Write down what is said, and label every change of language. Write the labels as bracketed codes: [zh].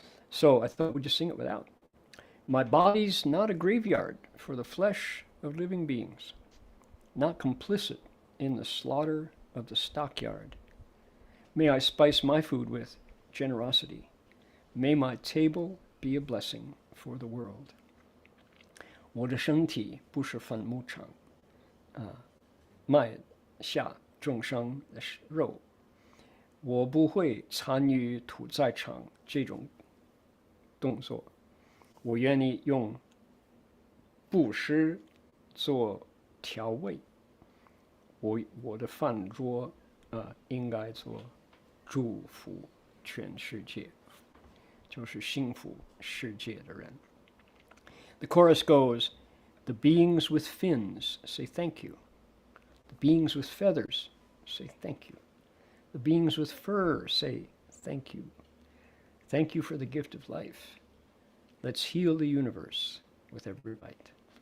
[en] So I thought we'd just sing it without. My body's not a graveyard for the flesh of living beings, not complicit in the slaughter of the stockyard. May I spice my food with generosity. May my table be a blessing for the world. [zh] 我的身体不是坟墓场卖下众生的肉。我不会参与屠宰场这种动作。我愿意用布施做调味。我的饭桌应该做祝福全世界，就是幸福世界的人。 [en] The chorus goes, the beings with fins say thank you. The beings with feathers say thank you. The beings with fur say thank you. Thank you for the gift of life. Let's heal the universe with every bite.